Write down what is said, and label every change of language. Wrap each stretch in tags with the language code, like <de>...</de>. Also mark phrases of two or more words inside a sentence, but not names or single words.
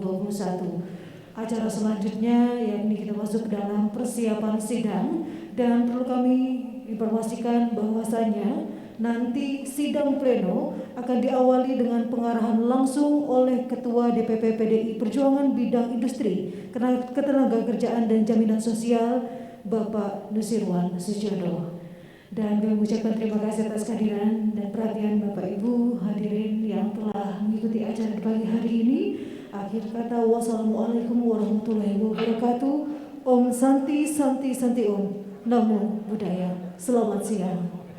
<id>Acara selanjutnya yakni kita masuk ke dalam persiapan sidang, dan perlu kami informasikan bahwasanya nanti sidang pleno akan diawali dengan pengarahan langsung oleh Ketua DPP PDI Perjuangan Bidang Industri, Ketenagakerjaan dan Jaminan Sosial Bapak Nusirwan Sujono. Dan kami mengucapkan terima kasih atas kehadiran dan perhatian Bapak Ibu hadirin yang telah mengikuti acara di pagi hari ini. Akhir kata,</id> <ar>wassalamualaikum warahmatullahi wabarakatuh.</ar> <sa>Om Santi Santi Santi Om.</sa> <pi>Namo Buddhaya.</pi> <id>Selamat siang.</id>